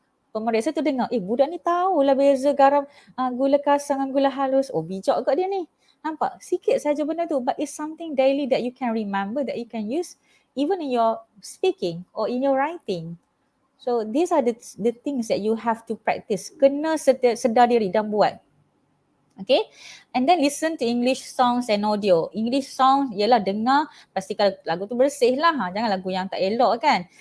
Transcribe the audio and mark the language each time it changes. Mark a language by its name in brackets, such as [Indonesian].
[Malay] Pemeriksa tu dengar, budak ni tahulah beza garam, gula kasar dengan gula halus. Bijak kat dia ni. Nampak? Sikit saja benda tu, [English] but it's something daily that you can remember, that you can use even in your speaking or in your writing. So these are the things that you have to practice. [Malay] Kena sedar diri dan buat. [English] Okay, and then listen to English songs and audio. [Malay] English songs ialah dengar, pastikan lagu tu bersih lah, jangan lagu yang tak elok kan.